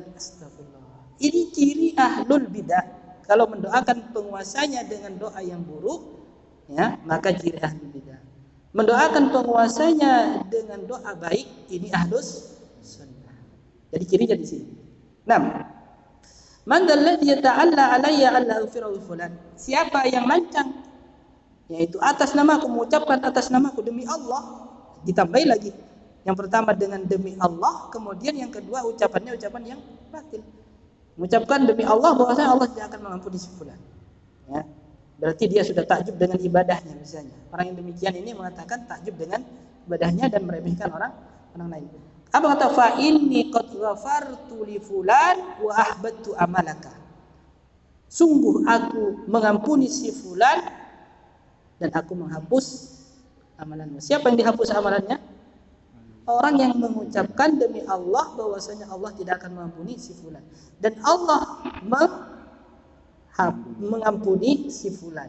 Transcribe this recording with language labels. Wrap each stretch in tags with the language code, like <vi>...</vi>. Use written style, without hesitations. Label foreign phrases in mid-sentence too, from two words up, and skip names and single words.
<id>Astagfirullah. Ini ciri</id> <ar>أهل البدعة.</ar> <id>Kalau mendoakan penguasanya dengan doa yang buruk, ya, maka ciri</id> <ar>أهل البدعة.</ar> <id>Mendoakan penguasanya dengan doa baik, ini</id> <ar>أهل السنة.</ar> <id>Jadi cirinya di sini. 6.</id> <ar>من ذا الذي يتألى علي ألا أغفر لفلان.</ar> <id>Siapa yang lancang, yaitu atas namaku, mengucapkan atas namaku demi Allah, ditambahi lagi. Yang pertama dengan demi Allah, kemudian yang kedua ucapannya ucapan yang batil. Mengucapkan demi Allah bahwasanya Allah tidak akan mengampuni si fulan. Ya. Berarti dia sudah takjub dengan ibadahnya misalnya. Orang yang demikian ini mengatakan takjub dengan ibadahnya dan meremehkan orang lain. Apa kata</id> <ar>فإني قد غفرت لفلان وأحبطت عملك.</ar> <id>Sungguh aku mengampuni si fulan dan aku menghapus amalanmu. Siapa yang dihapus amalannya? Orang yang mengucapkan demi Allah bahwasanya Allah tidak akan mengampuni si fulan, dan Allah mengampuni si fulan.</id>